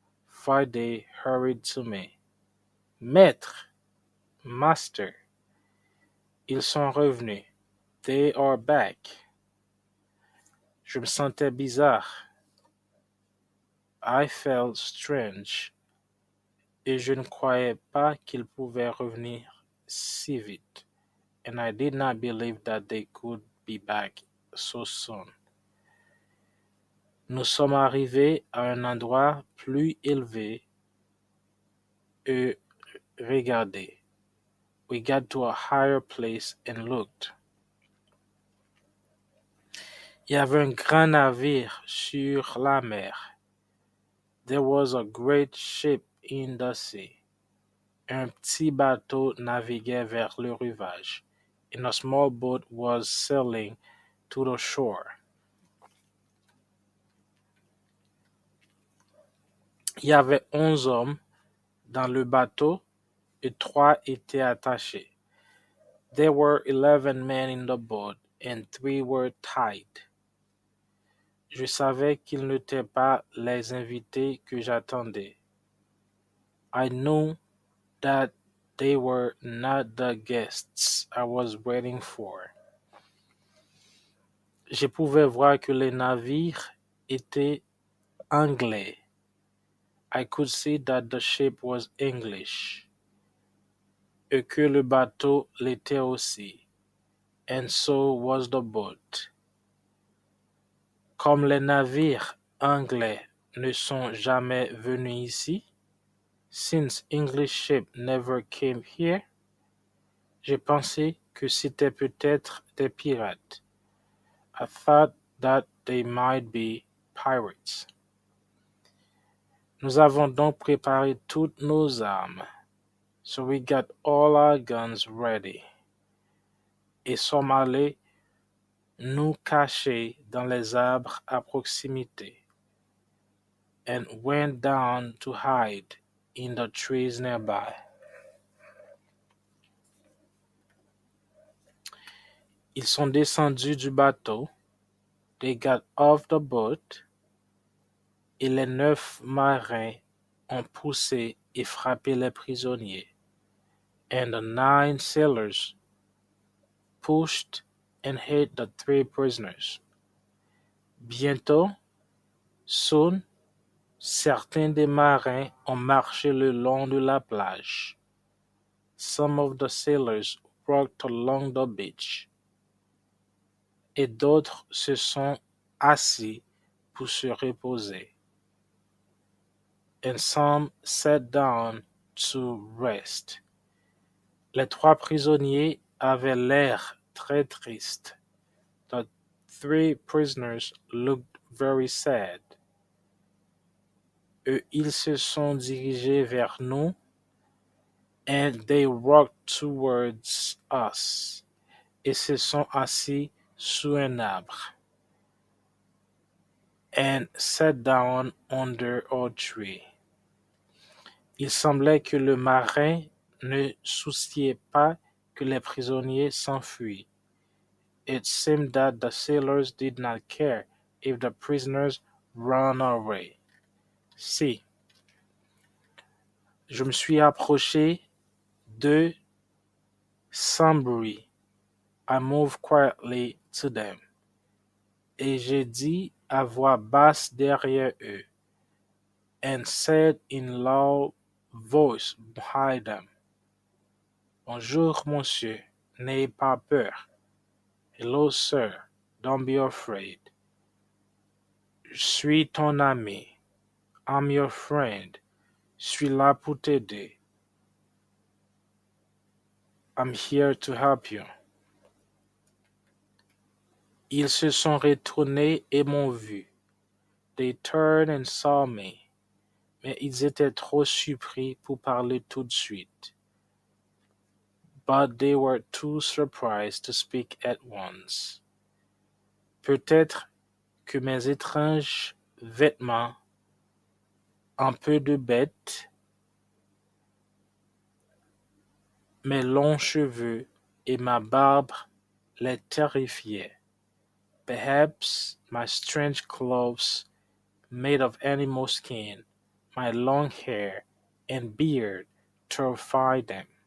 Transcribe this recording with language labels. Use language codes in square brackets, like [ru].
[en] Friday hurried to me. [fr] Maître, [en] master, [fr] ils sont revenus. [en] They are back. [fr] Je me sentais bizarre. [en] I felt strange. [fr] Et je ne croyais pas qu'ils pouvaient revenir si vite. [en] And I did not believe that they could be back so soon. [fr] Nous sommes arrivés à un endroit plus élevé et regardez. [en] We got to a higher place and looked. [fr] Il y avait un grand navire sur la mer. [en] There was a great ship in the sea. [fr] Un petit bateau naviguait vers le rivage, [en] and a small boat was sailing to the shore. [fr] Il y avait 11 hommes dans le bateau et 3 étaient attachés. [en] There were 11 men in the boat and 3 were tied. [fr] Je savais qu'ils n'étaient pas les invités que j'attendais. [en] I knew that they were not the guests I was waiting for. [fr] Je pouvais voir que le navire était anglais. [en] I could see that the ship was English. [fr] Et que le bateau l'était aussi. [en] And so was the boat. [fr] Comme les navires anglais ne sont jamais venus ici, [en] since English ships never came here, [fr] j'ai pensé que c'était peut-être des pirates. [en] I thought that they might be pirates. [fr] Nous avons donc préparé toutes nos armes. [en] So we got all our guns ready. [fr] Et sommes allés nous cacher dans les arbres à proximité. [en] And went down to hide in the trees nearby. [fr] Ils sont descendus du bateau. [en] They got off the boat. [fr] Et les 9 marins ont poussé et frappé les prisonniers. [en] And the 9 sailors pushed and hit the 3 prisoners. [fr] Bientôt, [en] soon, [fr] certains des marins ont marché le long de la plage. [en] Some of the sailors walked along the beach. [fr] Et d'autres se sont assis pour se reposer. [en] And some sat down to rest. [fr] Les 3 prisonniers avaient l'air très tristes. [en] The 3 prisoners looked very sad. [fr] Et ils se sont dirigés vers nous, [en] and they walked towards us, [fr] et se sont assis sous un arbre, [en] and sat down under a tree. [fr] Il semblait que le marin ne souciait pas que les prisonniers s'enfuient. [en] It seemed that the sailors did not care if the prisoners ran away. [fr] Si. Je me suis approché d'eux sans bruit. [en] I moved quietly to them. [fr] Et j'ai dit à voix basse derrière eux, [en] and said in loud voice behind them, [fr] Bonjour, monsieur, n'ayez pas peur. [en] Hello, sir, don't be afraid. [fr] Je suis ton ami. [en] I'm your friend. [fr] Je suis là pour t'aider. [en] I'm here to help you. [fr] Ils se sont retournés et m'ont vu. [en] They turned and saw me. [fr] Mais ils étaient trop surpris pour parler tout de suite. [en] but they were too surprised to speak at once. [fr] Peut-être que mes étranges vêtements, un peu de bête, mes longs cheveux et ma barbe les terrifiaient. [en] Perhaps my strange clothes made of animal skin, my long hair and beard terrified them.